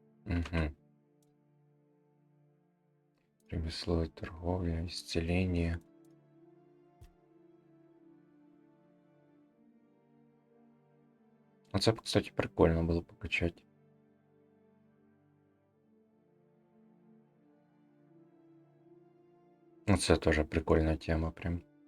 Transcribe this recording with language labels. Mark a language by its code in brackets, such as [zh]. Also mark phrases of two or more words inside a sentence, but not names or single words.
[ru] Угу. Ремесло и торговля, исцеление. [uk] Оце, кстати, прикольно було покачати. Оце теж прикольна тема прям.